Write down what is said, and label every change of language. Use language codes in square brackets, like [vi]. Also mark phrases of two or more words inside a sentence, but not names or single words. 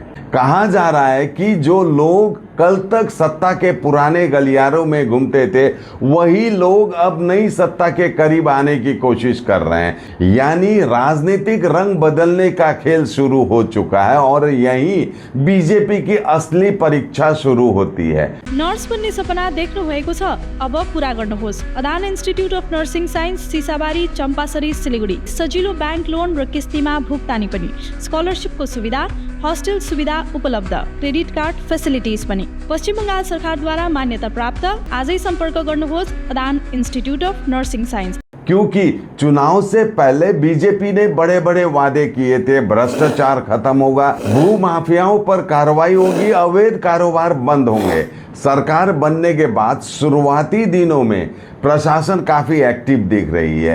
[hi] कहा जा रहा है कि जो लोग कल तक सत्ता के पुराने गलियारों में घूमते थे, वही लोग अब नई सत्ता के करीब आने की कोशिश कर रहे हैं। यानी राजनीतिक रंग बदलने का खेल शुरू हो चुका है और यही बीजेपी की असली परीक्षा शुरू होती है। [ne] नर्स बन्ने सपना देख्नु भएको छ, अब पूरा गर्नुहोस्। अदान इन्स्टिट्युट अफ नर्सिङ साइन्स, सिसाबारी, चम्पासरी, सिलिगुडी। सजिलो बैंक लोन र किस्तीमा भुक्तानी पनि, स्कलरशिपको सुविधा, हस्टेल सुविधा उपलब्ध, [en] credit card facilities [ne] पनि। पश्चिम बंगाल सरकारद्वारा मान्यता प्राप्त। आजै संपर्क गर्नुहोस् अदान इन्स्टिट्युट अफ नर्सिङ साइन्स। [hi] क्योंकि चुनाव से पहले बीजेपी ने बड़े बड़े वादे किए थे, भ्रष्टाचार खत्म होगा, भूमाफियाओं पर कार्रवाई होगी, अवैध कारोबार बंद होंगे। सरकार बनने के बाद शुरुआती दिनों में प्रशासन काफी एक्टिव दिख रही है।